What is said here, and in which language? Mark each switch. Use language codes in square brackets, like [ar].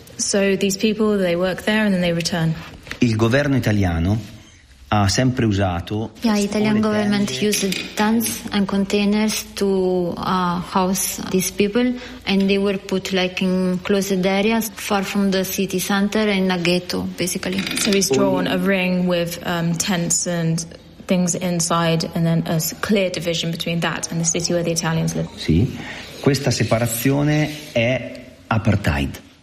[en] So these people, they work there and then they return. [it] Il governo italiano ha sempre usato. [en] Yeah, the Italian government used tents and containers to house these people, and they were put like in closed areas far from the city center in a ghetto, basically. So he's drawn a ring with tents and things inside, and then a clear division between that and the city where the Italians live. [it] Sì. Questa separazione è apartheid.